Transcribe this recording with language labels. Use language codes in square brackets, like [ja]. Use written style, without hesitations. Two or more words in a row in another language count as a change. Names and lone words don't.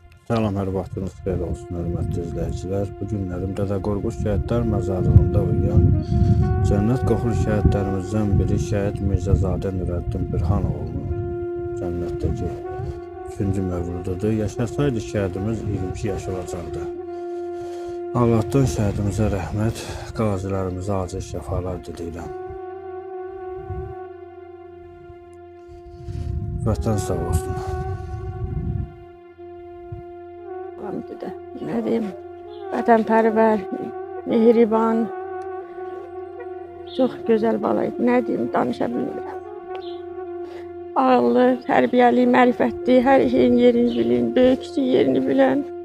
[az] Salam, hər vaxtınız xeyir olsun, hörmətli izləyicilər. Bu günlərim Dədə Qorqud Şəhidlər Məzarlığında uyuyan cənnət qoxulu şəhidlərimizdən biri Şəhid Mirzəzadə Nurəddin Birhanoğlu'nun cənnətdəki 3-cü mövlududur. Yaşasaydı şəhidimiz 22 yaş olacaqdı. Allah'tan şəhidimizə rəhmət, qazilərimizə acil şəfalar diləyirəm. Vətən sağ olsun. [tr] Ne diyeyim, vatanperver, mehriban, çok güzel balaydı. Ne diyeyim, danışabilirim. Ağıllı, terbiyeli, marifetli, her şeyin yerini bilen, büyüksü yerini bilen.